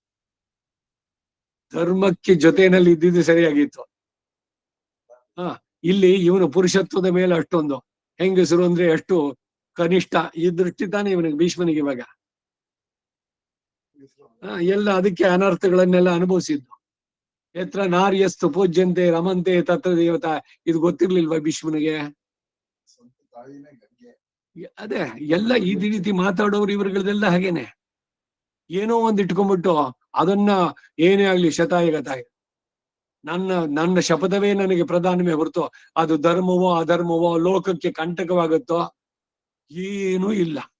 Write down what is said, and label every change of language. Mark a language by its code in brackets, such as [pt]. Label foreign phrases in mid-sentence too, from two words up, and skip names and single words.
[kn] ಧರ್ಮಕ್ಕೆ ಜೊತೆಯಲ್ಲಿ ಇದ್ದಿದ್ದು ಸರಿಯಾಗಿತ್ತು. ಇಲ್ಲಿ ಇವನು ಪುರುಷತ್ವದ ಮೇಲೆ ಅಷ್ಟೊಂದು, ಹೆಂಗಸರು ಅಂದ್ರೆ ಎಷ್ಟು ಕನಿಷ್ಠ ಈ ದೃಷ್ಟಿ ತಾನೆ ಇವನಿಗೆ, ಭೀಷ್ಮನಿಗೆ ಇವಾಗ. ಎಲ್ಲ ಅದಕ್ಕೆ ಅನರ್ಥಗಳನ್ನೆಲ್ಲ ಅನುಭವಿಸಿದ್ದು. [sa] ಎತ್ರ ನಾರ್ಯಸ್ತು ಪೂಜ್ಯಂತೆ ರಮಂತೆ ತತ್ರ ದೇವತಾ, [kn] ಇದು ಗೊತ್ತಿರ್ಲಿಲ್ವಾ ಭೀಷ್ಮನಿಗೆ? ಅದೇ ಎಲ್ಲ ಈ ರೀತಿ ಮಾತಾಡೋರು ಇವರುಗಳದೆಲ್ಲ ಹಾಗೇನೆ. ಏನೋ ಒಂದ್ ಇಟ್ಕೊಂಡ್ಬಿಟ್ಟು ಅದನ್ನ ಏನೇ ಆಗ್ಲಿ ಶತಾಯಗತಾಯ, ನನ್ನ ಶಪಥವೇ ನನಗೆ ಪ್ರಧಾನವೇ ಹೊರತು ಅದು ಧರ್ಮವೋ ಅಧರ್ಮವೋ ಲೋಕಕ್ಕೆ ಕಂಟಕವಾಗುತ್ತೋ ಏನೂ ಇಲ್ಲ.